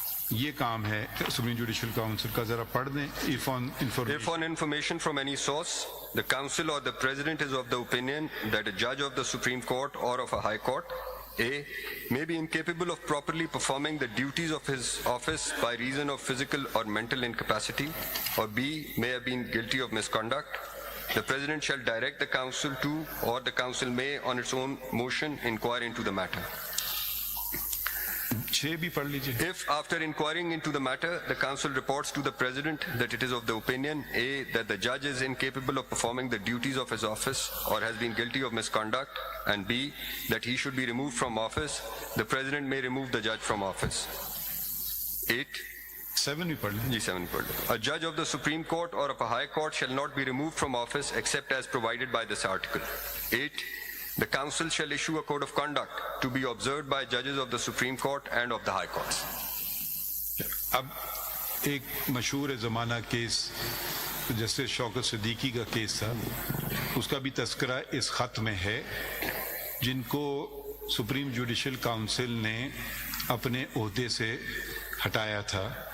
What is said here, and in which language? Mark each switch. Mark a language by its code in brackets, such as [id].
[ur] یہ کام ہے supreme judicial council کا, ذرا پڑھ دیں. [en] If on information from any source, the council or the president is of the opinion that a judge of the Supreme Court or of a high court A may be incapable of properly performing the duties of his office by reason of physical or mental incapacity, or B may have been guilty of misconduct, the president shall direct the council to, or the council may on its own motion inquire into the matter. [ur] 6 بھی پڑھ لیجیے. [en] If after inquiring into the matter the council reports to the president that it is of the opinion A that the judge is incapable of performing the duties of his office or has been guilty of misconduct, and B that he should be removed from office, the president may remove the judge from office. 8 [ur] 7 بھی پڑھ لیں. 7 پڑھ لیں. [en] A judge of the Supreme Court or of a high court shall not be removed from office except as provided by this article. 8 The council shall issue a code of conduct to be observed by judges of the Supreme Court and of the high courts. [ur] اب ایک مشہور زمانہ case justice شوکت صدیقی کا case تھا, اس کا بھی تذکرہ اس خط میں ہے, جن کو سپریم جوڈیشل کاؤنسل نے اپنے عہدے سے ہٹایا تھا